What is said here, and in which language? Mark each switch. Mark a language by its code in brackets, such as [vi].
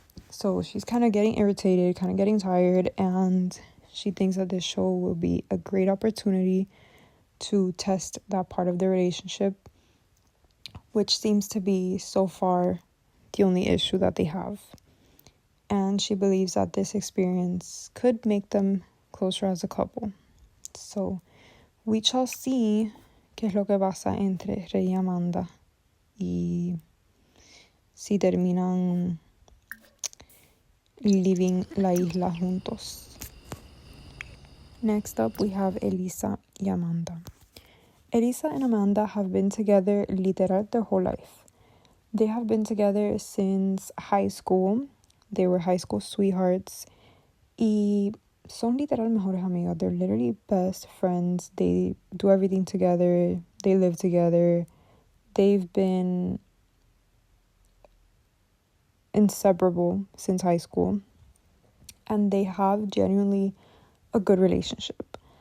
[en] So she's kind of getting irritated, kind of getting tired, and she thinks that this show will be a great opportunity to test that part of the relationship, which seems to be so far the only issue that they have. And she believes that this experience could make them closer as a couple. So we shall see [es] qué es lo que pasa entre Rey y Amanda y si terminan living la isla juntos. [en] Next up we have Elisa y Amanda. Elisa and Amanda have been together literal their whole life. They have been together since high school. They were high school sweethearts. [es] Y son literal mejores amigas. [en] They're literally best friends. They do everything together. They live together. They've been inseparable since high school. And they have genuinely a good relationship.